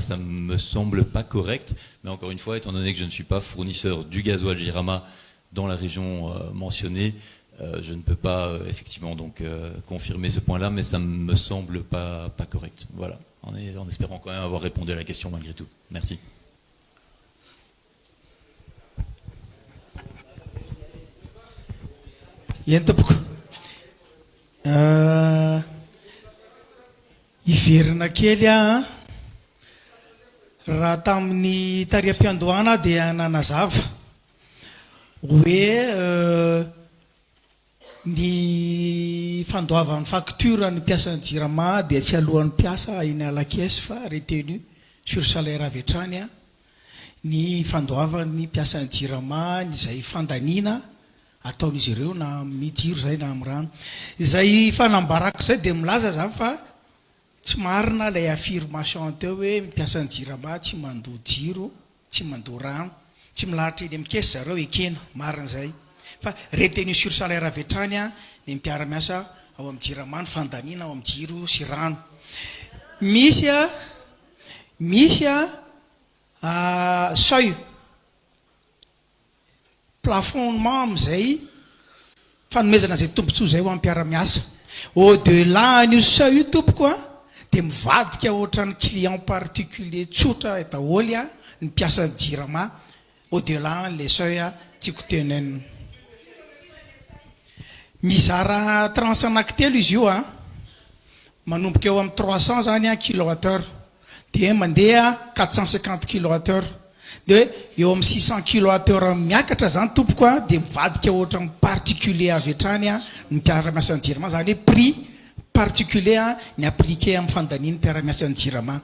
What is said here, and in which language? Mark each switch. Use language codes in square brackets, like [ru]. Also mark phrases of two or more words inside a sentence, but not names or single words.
[fr] Ça ne me semble pas correct. Mais encore une fois, étant donné que je ne suis pas fournisseur du gasoil Jirama dans la région mentionnée, je ne peux pas effectivement donc confirmer ce point-là, mais ça ne me semble pas correct. Voilà, en espérant quand même avoir répondu à la question malgré tout. Merci. [mg] Iverina kely a raha tamin'ny tariam-piandohana dia nanazava hoe ny fandoavan'ny facture ny mpiasan'ny Jirama dia tsy alohan'ny mpiasa iny alakesy fa [fr] retenu sur salaire [mg] avy hatrany a ny fandoavan'ny mpiasan'ny Jirama izay fandaniana ataon'izy ireo na amin'ny jiro zay na amin'ny rano izay fanambarako zay dia milaza zany fa tsy marina ilay affirmation teo hoe mpiasan'ny Jirama tsy mandoa jiro, tsy mandoa rano, tsy milahatra eny amin'ny kesy zareo ekena, marina zay. Fa [fr] retenu sur salaire [mg] avy hatrany a ny mpiara-miasa ao amin'ny Jirama ny fandaniana ao amin'ny jiro sy rano. Misy [fr] seuil plafonnement [mg] amin'izay fanomezana zay tombontsoa zay ho amin'ny mpiara-miasa. [fr] Au delà [mg] an'io seuil io tompoko a dia mivadika ohatran'ny [fr] client particulier [mg] tsotra daholo a ny mpiasan'ny Jirama [fr] au delà le seuil [mg] a tiako tenenina. Mizara tranche anankitelo izy io a manomboka eo amin'ny 300 zany a kilowattheure dia mandeha 450 kilowattheure dia eo amin'ny 600 kilowattheure miakatra zany tompoko a dia mivadika ohatran'ny particulier avy hatrany a ny mpiara-miasan'ny Jirama zany hoe [fr] prix particulier [mg] ny appliqué amin'ny fandaniany mpiara-miasan'ny Jirama.